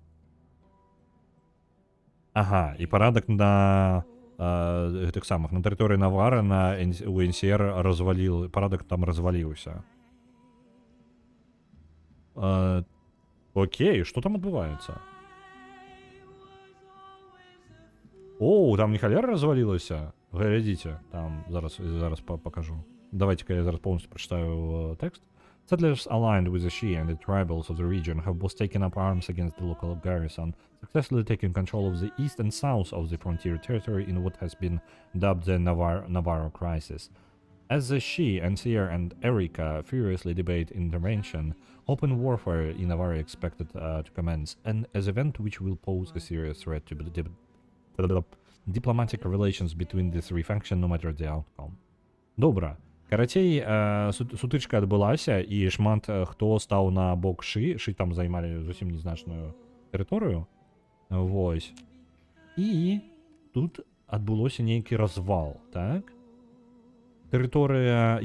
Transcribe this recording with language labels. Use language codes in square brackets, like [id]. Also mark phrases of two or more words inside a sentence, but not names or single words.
[be] Ага, і парадак на гэтых самых, на тэрыторыі Навара у НСР разваліў, парадак там разваліўся. Окей, што там адбываецца? Оу, там не халера развалілася? Глядзіце, [ru] там зараз покажу. Давайте-ка я зараз полностью прочитаю текст. [en] Settlers aligned with the Shi and the tribals of the region have both taken up arms against the local garrison, successfully taking control of the east and south of the frontier territory in what has been dubbed the Navarro Crisis. As the Shi, Anseer, and Erika furiously debate intervention, open warfare in Navarre expected to commence, an event which will pose a serious threat to the diplomatic relations between the three factions no matter the outcome. [be] Добра. Карацей, сутычка адбылася, і шмат хто стаў на бок Ши. Ши там займалі зусім незначную тэрыторыю. Вось. І тут адбылося нейкі развал, так? Тэрыторыя...